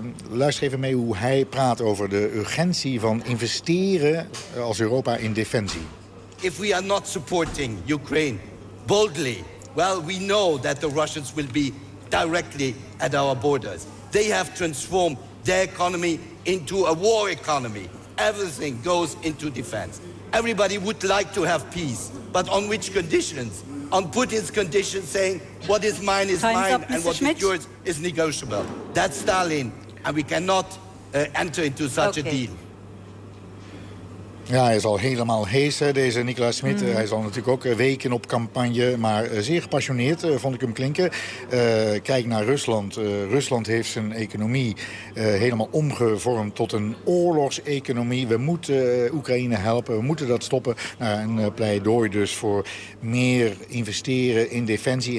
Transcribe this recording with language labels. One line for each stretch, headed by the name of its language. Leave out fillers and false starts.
Dutch: Luister even mee hoe hij praat over de urgentie van investeren als Europa in defensie.
English: If we are not supporting Ukraine boldly, well, we know that the Russians will be directly at our borders. They have transformed their economy into a war economy. Everything goes into defense. Everybody would like to have peace, but on which conditions? On Putin's condition, saying what is mine is mine and what is yours is negotiable. That's Stalin, and we cannot enter into such a deal.
Dutch: Ja, hij is al helemaal hees, deze Nicolas Smit. Mm. Hij is al natuurlijk ook weken op campagne, maar zeer gepassioneerd, vond ik hem klinken. Kijk naar Rusland. Rusland heeft zijn economie helemaal omgevormd tot een oorlogseconomie. We moeten Oekraïne helpen, we moeten dat stoppen. Een pleidooi dus voor meer investeren in defensie.